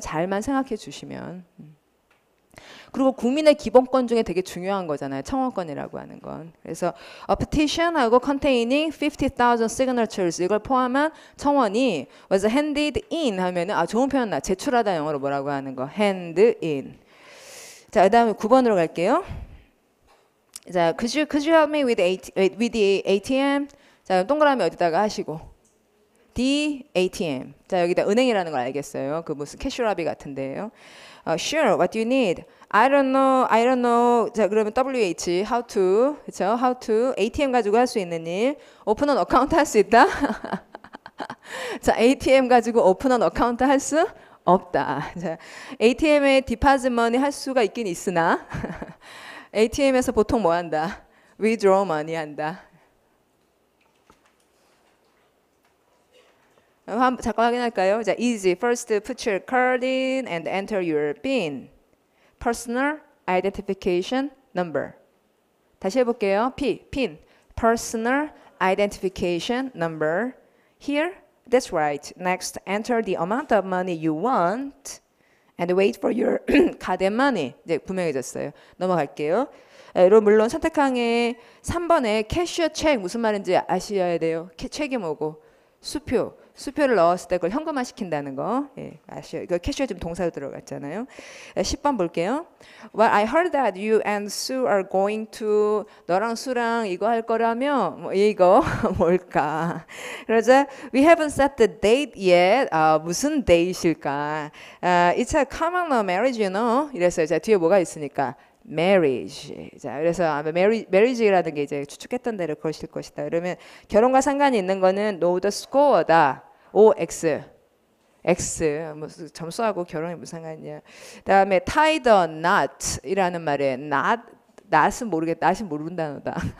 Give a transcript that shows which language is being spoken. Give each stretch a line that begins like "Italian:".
Korean: 잘만 생각해 주시면. 그리고 국민의 기본권 중에 되게 중요한 거잖아요. 청원권이라고 하는 건. 그래서
English: a petition
Korean: 하고
English: containing 50,000 signatures
Korean: 이걸 포함한 청원이
English: was handed in
Korean: 하면은 좋은 표현 나. 제출하다 영어로 뭐라고 하는 거.
English: hand in.
Korean: 자, 그다음에 9번으로 갈게요.
English: 자, could you help me with the ATM?
Korean: 자, 동그라미 어디다가 하시고.
English: the ATM.
Korean: 자, 여기다 은행이라는 걸 알겠어요. 그 무슨 캐슈라비 같은데요.
English: Sure, what do you need? I don't know.
Korean: 자, 그러면 WH, how to, 그렇죠? How to, ATM 가지고 할 수 있는 일. 오픈한 어카운트 할 수 있다? 자, ATM 가지고 오픈한 어카운트 할 수 없다. 자, ATM에 디파짓 머니 할 수가 있긴 있으나 ATM에서 보통 뭐 한다?
English: withdraw money
Korean: 한다. 잠깐 확인할까요? 자, easy.
English: First, put your card in and enter your PIN. Personal Identification Number. 다시 해볼게요. PIN. Personal identification number. Here, that's right. Next, enter the amount of money you want and wait for your card and money.
Korean: 이제 분명해졌어요. 넘어갈게요. 여러분 물론 선택항에 3번에 캐셔 책 무슨 말인지 아셔야 돼요. 책이 뭐고 수표를 넣었을 때 그걸 현금화 시킨다는 거 아셔요. 이거 캐셔 지금 동사로 들어갔잖아요. 10번 볼게요.
English: Well, I heard that you and Sue are going to
Korean: 너랑 수랑 이거 할 거라며 뭐 이거 뭘까? 그러자
English: we haven't set the date yet.
Korean: 무슨 date일까?
English: It's a common law marriage, you know.
Korean: 이랬어요. 자 뒤에 뭐가 있으니까. marriage. 자, 그래서 아마 marriage라는 게 이제 추측했던 대로 그러실 것이다. 그러면 결혼과 상관이 있는 거는
English: know the score
Korean: 다. OX. X. 뭐 점수하고 결혼이 무슨 상관이냐. 그다음에
English: tie the knot
Korean: 이라는 말에 not은 모르는 단어다.